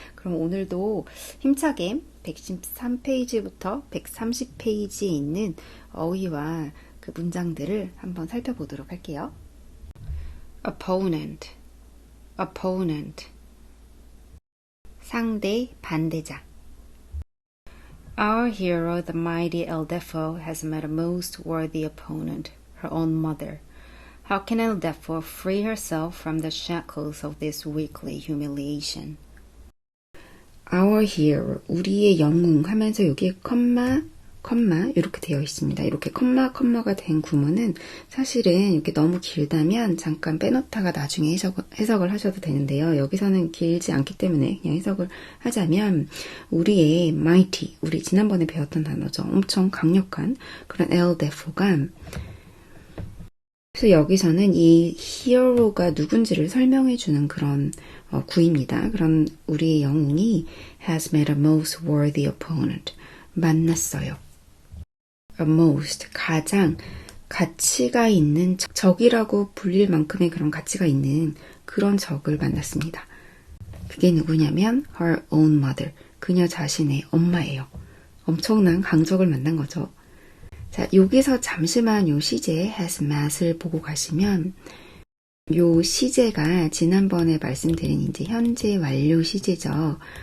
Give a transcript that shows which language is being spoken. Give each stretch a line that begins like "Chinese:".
Korean: 그럼 오늘도 힘차게 113페이지부터 130페이지에 있는 어휘와 그 문장들을 한번 살펴보도록 할게요. opponent, opponent, 상대, 반대자.
English: Our hero, the mighty Elle Defoe, has met a most worthy opponent, her own mother. How can Elle Defoe free herself from the shackles of this weekly humiliation? Our hero,
Korean: 우리의 영웅 하면서 여기에 컴마 이렇게 되어 있습니다. 이렇게 컴마가 된 구문은 사실은 이렇게 너무 길다면 잠깐 빼놓다가 나중에 해석을 하셔도 되는데요. 여기서는 길지 않기 때문에 그냥 해석을 하자면 우리의 mighty, 우리 지난번에 배웠던 단어죠. 엄청 강력한 그런 Elle Defoe가 그래서 여기서는 이 히어로가 누군지를 설명해주는 그런 구입니다. 그런 우리의 영웅이
English: has met a most worthy opponent.
Korean: 만났어요. a most, 가장 가치가 있는 적이라고 불릴 만큼의 그런 가치가 있는 그런 적을 만났습니다. 그게 누구냐면
English: her own mother,
Korean: 그녀 자신의 엄마예요. 엄청난 강적을 만난 거죠. 자, 여기서 잠시만 요 시제
English: has met
Korean: 을 보고 가시면 요 시제가 지난번에 말씀드린 이제 현재 완료 시제죠.